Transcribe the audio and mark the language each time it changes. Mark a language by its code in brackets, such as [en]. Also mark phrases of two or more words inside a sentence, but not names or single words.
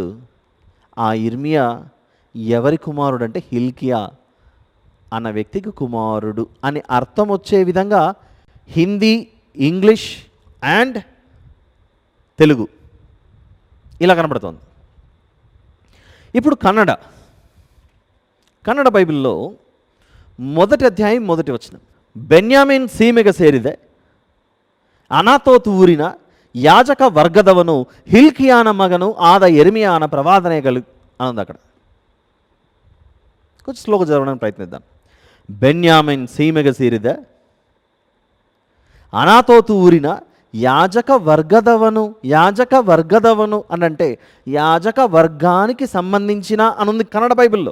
[te] ఆ ఇర్మియా ఎవరి కుమారుడు అంటే హిల్కియా అన్న వ్యక్తికి కుమారుడు అని అర్థం వచ్చే విధంగా హిందీ, ఇంగ్లీష్ అండ్ తెలుగు ఇలా కనబడుతోంది. ఇప్పుడు కన్నడ బైబిల్లో మొదటి అధ్యాయం మొదటి వచనం, [kn] ಬೆನ್ಯಾಮೀನ್ ಸೀಮೆಗೆ ಸೇರಿದೆ ಅನಾತೋತ್ ಊರಿನ ಯಾಜಕ ವರ್ಗದವನು ಹಿಲ್ಕಿಯಾನ ಮಗನು ಆದ ಯೆರೆಮೀಯನ ಪ್ರವಾದನೆಗಳು ಅನ್ನೋದು అక్కడ. [te] కొంచెం స్లోగా చదవడానికి ప్రయత్నిద్దాం. [kn] ಬೆನ್ಯಾಮಿನ್ ಸೀಮೆಗೆ ಸೇರಿದೆ ಅನಾತೋತು ಊರಿನ ಯಾಜಕ ವರ್ಗದವನು [te] అని అంటే యాజక వర్గానికి సంబంధించిన అనుంది కన్నడ బైబిల్లో.